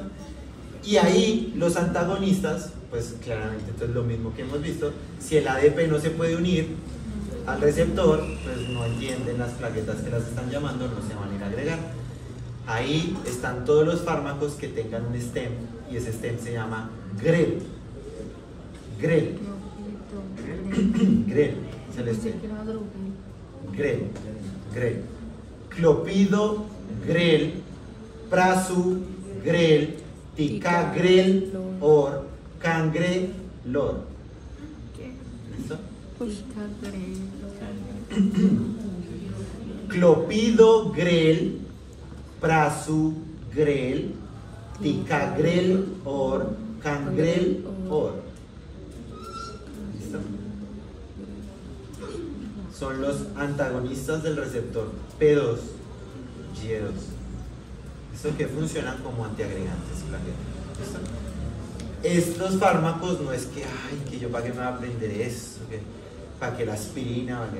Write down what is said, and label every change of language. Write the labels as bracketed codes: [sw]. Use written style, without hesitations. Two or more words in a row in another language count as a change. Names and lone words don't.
[es] Y ahí los antagonistas, pues claramente, entonces lo mismo que hemos visto, si el ADP no se puede unir al receptor, pues no entienden las plaquetas que las están llamando, no se van a ir a agregar. Ahí están todos los fármacos que tengan un stem, y ese stem se llama GREL. GREL. GREL, es el stem. GREL. GREL. Clopido, GREL, Prasu, GREL, Ticagrel, OR, Cangrelor. ¿Listo? Clopido, GREL, Prasu, GREL, Ticagrel, OR, Cangrel, OR. ¿Listo? Son los antagonistas del receptor P2, Y2. Estos que funcionan como antiagregantes. ¿Listo? Estos fármacos no es que, ay, que yo para qué me voy a aprender eso, para que la aspirina, ¿vale?